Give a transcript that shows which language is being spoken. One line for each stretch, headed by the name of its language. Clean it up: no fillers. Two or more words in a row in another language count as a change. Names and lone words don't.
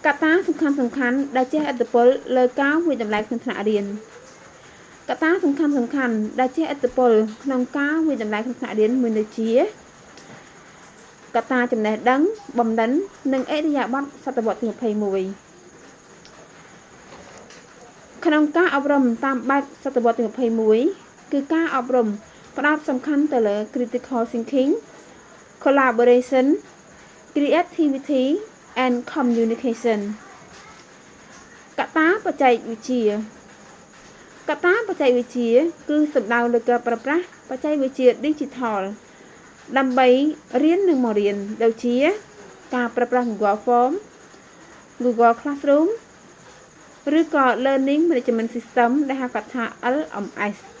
Khmer: កត្តាសំខាន់ដែលជះឥទ្ធិពលលើការវិតម្លៃក្នុងថ្នាក់រៀនកត្តាសំខាន់ដែលជះឥទ្ធិពលក្នុងការវិតម្លៃក្នុងថ្នាក់រៀនមានដូចជាកត្តាចំណេះដឹងបំណិននិងឥរិយាបថសតវត្សទី21 ក្នុងការអប់រំតាមបែបសតវត្សទី21គឺការអប់រំផ្ដោតសំខាន់ទៅលើ
English: critical thinking collaboration creativity and communication
Khmer: កត្តាបច្ចេកវិទ្យា គឺសំដៅលើការប្រើប្រាស់បច្ចេកវិទ្យា Digital ដើម្បីរៀននិងបង្រៀនដូចជាការប្រើប្រាស់ Google Form Google Classroom ឬក៏
English: Learning Management System
Khmer: ដែលហៅកាត់ថា LMS